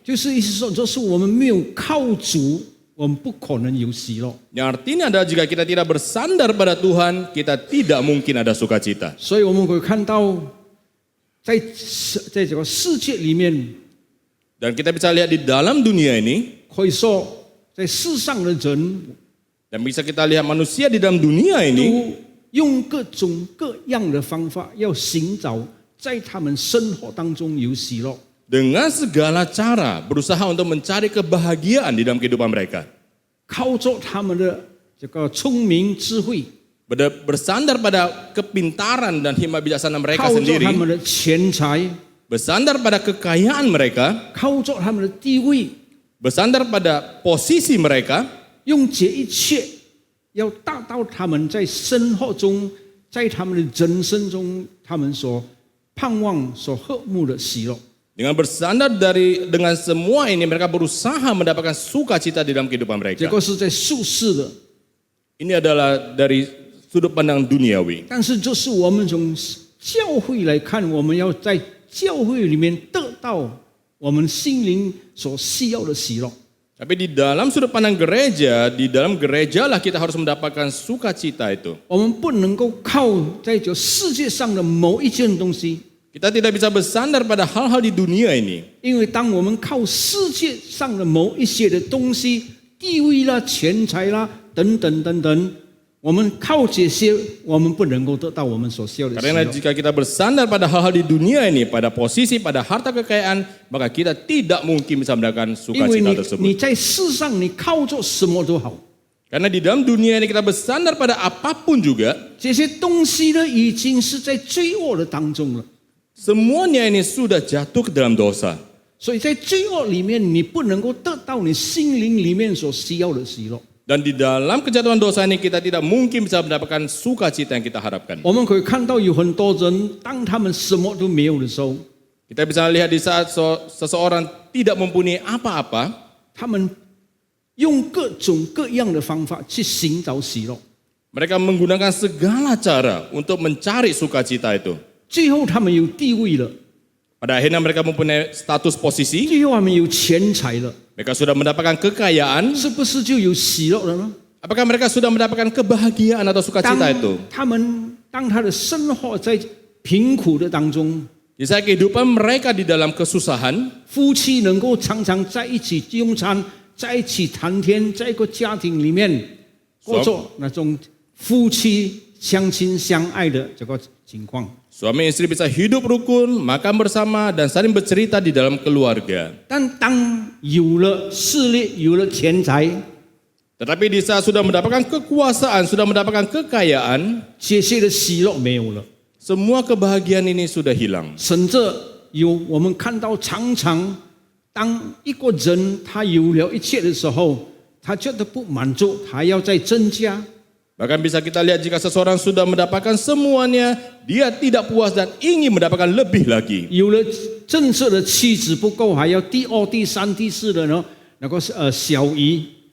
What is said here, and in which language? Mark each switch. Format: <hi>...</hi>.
<zh>就是意思说，就是我们没有靠主，我们不可能有喜乐。</zh> <id>Yang artinya adalah jika kita tidak bersandar pada Tuhan, kita tidak mungkin ada sukacita.</id> <zh>所以我们会看到在这个世界里面，</zh> <id>Dan kita bisa lihat di dalam dunia ini,</id> <zh>可以说在世上的人</zh> <id>dan bisa kita lihat manusia di dalam dunia ini</id> <zh>都用各种各样的方法，要寻找在他们生活当中有喜乐。</zh> <id>dengan segala cara berusaha untuk mencari kebahagiaan di dalam kehidupan mereka.</id> <zh>靠着他们的这个聪明智慧，</zh> <id>Bersandar pada kepintaran dan hikmat bijaksana mereka</id> <zh>靠着</zh> <id>sendiri,</id> <zh>他们的钱财，</zh> <id>bersandar pada kekayaan mereka,</id> <zh>靠着他们的地位，</zh> <id>bersandar pada posisi mereka,</id> <zh>用这一切要达到他们在生活中，在他们的人生中，他们所盼望、所渴慕的喜乐。</zh> <id>dengan bersandar dengan semua ini mereka berusaha mendapatkan sukacita di dalam kehidupan</id> <zh>这</zh> <id>mereka.</id> <zh>个是在俗世的，</zh> <id>Ini adalah dari sudut pandang duniawi.</id> <zh>但是就是我们从教会来看，我们要在教会里面得到我们心灵所需要的喜乐。</zh> <id>Tapi di dalam sudut pandang gereja, di dalam gereja lah kita harus mendapatkan sukacita itu.</id> <zh>我们不能够靠在这世界上的某一件东西，</zh> <id>Kita tidak bisa bersandar pada hal-hal di dunia ini.</id> <zh>因为当我们靠世界上的某一些的东西，地位啦、钱财啦等等等等，我们靠这些，我们不能够得到我们所需要的喜</zh> <id>Karena</id> <zh>乐。</zh> <id>jika kita bersandar pada hal-hal di dunia ini, pada posisi, pada harta kekayaan, maka kita tidak mungkin bisa mendapatkan</id> <zh>因为</zh> <id>sukacita</id> <zh>你</zh> <id>tersebut.</id> <zh>在世上，你靠着什么都好，</zh> <id>Karena di dalam dunia ini kita bersandar pada apapun juga,</id> <zh>这些东西呢，已经是在罪恶的当中了。</zh> <id>semuanya ini sudah jatuh ke dalam dosa.</id> <zh>所以在罪恶里面，你不能够得到你心灵里面所需要的喜乐。</zh> <id>Dan di dalam kejatuhan dosa ini kita tidak mungkin bisa mendapatkan sukacita yang kita harapkan.</id> <zh>我们可以看到有很多人，当他们什么都没有的时候，</zh> <id>Kita bisa lihat di saat seseorang tidak mempunyai apa-apa,</id> <zh>他们用各种各样的方法去寻找喜乐，</zh> <id>mereka menggunakan segala cara untuk mencari sukacita itu.</id> <zh>最后他们有地位了，</zh> <id>Pada akhirnya mereka mempunyai status posisi,</id> <zh>最后他们有钱财了，</zh> <id>mereka sudah mendapatkan kekayaan.</id> <zh>是不是就有喜乐了呢？</zh> <id>Apakah mereka sudah mendapatkan kebahagiaan atau</id> <zh>当</zh> <id>sukacita itu?</id> <zh>当他的生活在贫苦的当中，</zh> <id>Di saat kehidupan mereka di dalam kesusahan,</id> <zh>夫妻能够常常在一起用餐，在一起谈天，在一个家庭里面过着那种夫妻相亲相爱的这个情况。</zh> <id>suami istri bisa hidup rukun, makan bersama, dan saling bercerita di dalam keluarga.</id> <zh>但当有了势力，有了钱财，</zh> <id>Tetapi di saat sudah mendapatkan kekuasaan, sudah mendapatkan kekayaan,</id> <zh>这些的喜乐没有了，</zh> <id>semua kebahagiaan ini sudah hilang.</id> <zh>甚至我们看到常常，当一个人他有了一切的时候，他觉得不满足，他要再增加。</zh> <id>Bahkan bisa kita lihat jika seseorang sudah mendapatkan semuanya, dia tidak puas dan ingin mendapatkan lebih lagi.</id> <zh>有了正式的妻子不够，还要第二、第三、第四的呢，那个小姨。</zh>